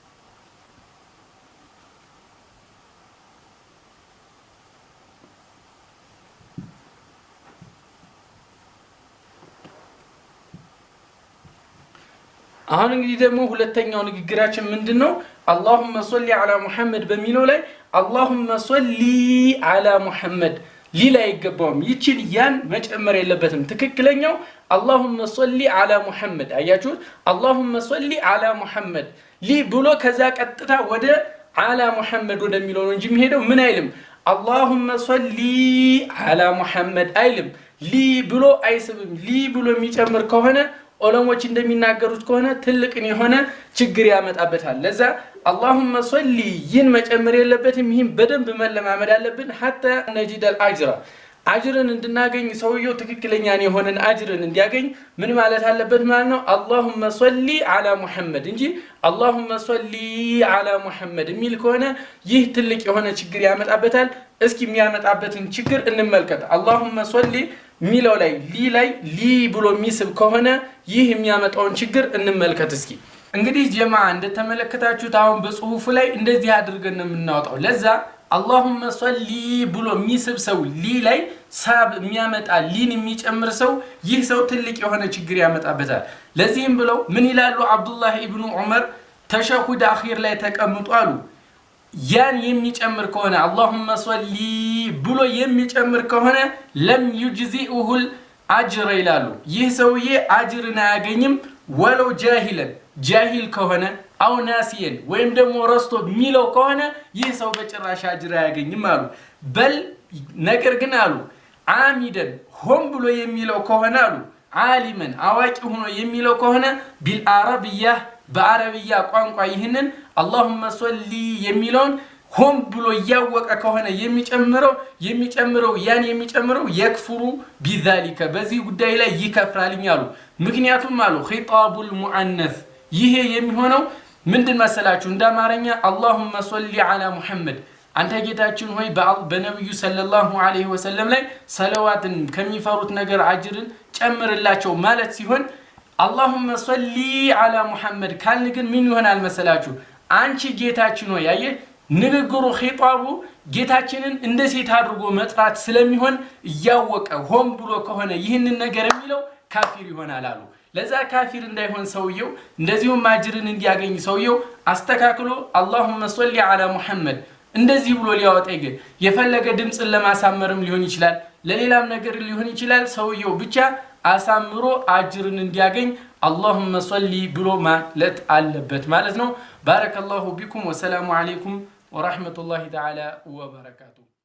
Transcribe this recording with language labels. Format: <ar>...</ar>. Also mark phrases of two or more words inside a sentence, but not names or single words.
<am>አሁን እንግዲህ ደግሞ ሁለተኛው ንግግራችን ምንድነው</am> <ar>اللهم صل على محمد</ar> <am>በሚለው ላይ</am> <ar>اللهم صل على محمد</ar> <am>ሊላ ይገባውም ይችን ያን መጨመር የለበትም ትክክለኛው</am> <ar>اللهم صل على محمد</ar> <am>አያችሁ</am> <ar>اللهم صل على محمد</ar> <am>ሊ ብሎ ከዛ ቀጥታ ወደ</am> <ar>على محمد</ar> <am>ወደሚለው ነው እንጂ የሚሄደው ምን አይልም</am> <ar>اللهم صل على محمد</ar> <am>አይልም ሊ ብሎ አይስብም ሊ ብሎ የሚጨምር ከሆነ ዑለሞች እንደሚናገሩት ከሆነ ትልቅን የሆነ ችግር ያመጣበታል ለዛ</am> <ar>اللهم صل</ar> <am>ይን መጨመር የለበትም ይሄን በደንብ መለማመድ አለብን</am> <ar>حتى نجد الاجر</ar> <am>አጅርን እንድናገኝ ሰውየው ትክክለኛ የሆነን አጅርን እንዲያገኝ ምን ማለት አለበት ማለት ነው</am> <ar>اللهم صل على محمد</ar> <am>እንጂ</am> <ar>اللهم صل على محمد</ar> <am>ሚል ከሆነ ይህ ትልቅ የሆነ ችግር ያመጣበታል እስኪ የሚያመጣበትን ችግር እንመልከት</am> <ar>اللهم صل</ar> <am>ሚለው ላይ ሊ ብሎ ሚስብ ከሆነ ይህ የሚያመጣውን ችግር እንመልከት እስኪ እንግዲህ ጀማዓ እንደተመለከታችሁት አሁን በጽሁፉ ላይ እንደዚህ አድርገን ነው የምናወጣው ለዛ</am> <ar>اللهم صل</ar> <am>ብሎ ሚስብ ሰው ሊ ላይ ሳብ የሚያመጣ ሊን የሚጨምር ሰው ይህ ሰው ትልቅ የሆነ ችግር ያመጣበታል ለዚህም ብለው ምን ይላሉ አብዱላህ ኢብኑ ዑመር ተሸሁድ አኺር ላይ ተቀምጡ አሉ ያን የሚጨምር ከሆነ</am> <ar>اللهم صل</ar> <am>ብሎ የሚጨምር ከሆነ</am> <ar>لم يجزئه الاجر</ar> <am>ይላሉ ይህ ሰውዬ አጅርን አያገኝም ወለው ጃሂል ከሆነ አው ናሲየን ወይም ደግሞ ረስቶ ሚለው ከሆነ ይህ ሰው በጭራሽ አጅር አያገኝም አሉ በል ነገር ግን አሉ አሚደን ሆም ብሎ የሚለው ከሆነ አሉ ዓሊመን አዋቂ ሆኖ የሚለው ከሆነ ቢልአረብያ በአረብያ ቋንቋ ይህንን</am> <ar>اللهم صل</ar> <am>የሚለውን ሆም ብሎ ያወቀ ከሆነ የሚጨምረው ያን የሚጨምረው</am> <ar>يكفر بذلك</ar> <am>በዚህ ጉዳይ ላይ ይከፍራልኛሉ ምክንያቱም አሉ</am> <ar>خطاب المؤنث</ar> <am>ይሄ የሚሆነው ምንድን መሰላችሁ እንዳማረኛ</am> <ar>اللهم صل على محمد</ar> <am>አንተ ጌታችን ሆይ በነብዩ</am> <ar>صلى الله عليه</ar> <am>ወሰለም ላይ ሰለዋትን ከሚፈሩት ነገር አጅርን ጨምርላቸው ማለት ሲሆን</am> <ar>اللهم صل على محمد</ar> <am>ካልን ግን ምን ይሆናል መሰላችሁ አንቺ ጌታችን ሆይ ያየ ንግግሩ ኺጣቡ ጌታችንን እንደ ሴት አድርጎ መጥራት ስለሚሆን ያወቀ ሆም ብሎ ከሆነ ይህንን ነገር የሚለው ካፊር ይሆናል አሉ ለዛ ካፊር እንዳይሆን ሰውየው እንደዚሁ ማጅርን እንዲያገኝ ሰውየው አስተካክሎ</am> <ar>اللهم صل على محمد</ar> <am>እንደዚህ ብሎ ሊያወጣ ይገ የፈለገ ድምጽን ለማሳመርም ሊሆን ይችላል ለሌላም ነገር ሊሆን ይችላል ሰውየው ብቻ አሳምሮ አጅርን እንዲያገኝ</am> <ar>اللهم صل</ar> <am>ብሎ ማለት አለበት ማለት ነው</am> <ar>بارك الله بكم والسلام عليكم ورحمة الله تعالى وبركاته</ar>